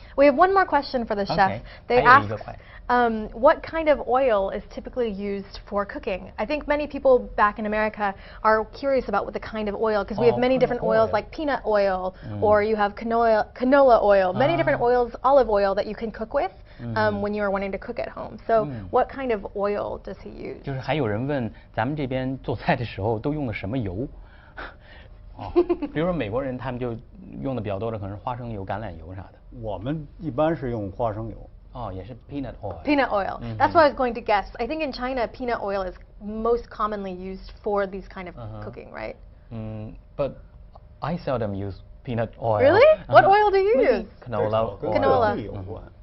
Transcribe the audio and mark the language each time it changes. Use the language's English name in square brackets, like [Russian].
[English] We have one more question for the chef. They asked what kind of oil is typically used for cooking. I think many people back in America are curious about what the kind of oil, because we have many different oils like peanut oil, or you have canola oil, many different oils, olive oil that you can cook with when you are wanting to cook at home. So what kind of oil does he use? [Chinese] 就是还有人问咱们这边做菜的时候都用了什么油？比如说美国人他们就用的比较多的可能是花生油、橄榄油啥的。我们一般是用花生油。也是 [English] peanut oil. Peanut oil. That's what I was going to guess. I think in China, peanut oil is most commonly used for these kind of cooking, right? But I seldom use peanut oil. Really? What oil do you use? Canola. Canola. [Chinese] 有关。